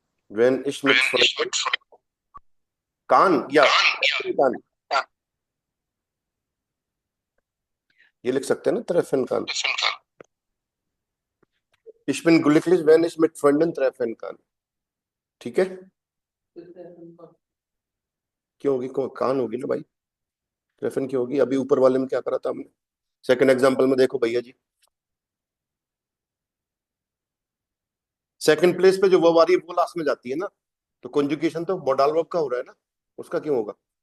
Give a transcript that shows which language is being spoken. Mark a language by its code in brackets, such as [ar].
[de] wenn ich mit Freunden, [hi] कान या कान, ये लिख सकते हैं ना, [de] treffen kann. Ich bin glücklich, wenn ich mit Freunden treffen kann. [hi] ठीक है, क्यों होगी? कान होगी ना भाई, ट्रेफन क्यों होगी? अभी ऊपर वाले में क्या करा था हमने? सेकंड एग्जांपल में देखो भैया जी, सेकंड प्लेस पे जो वर्ब आ रही है वो लास्ट में जाती है ना, तो कंजुगेशन तो मॉडल वर्ब का हो रहा है ना, उसका क्यों होगा?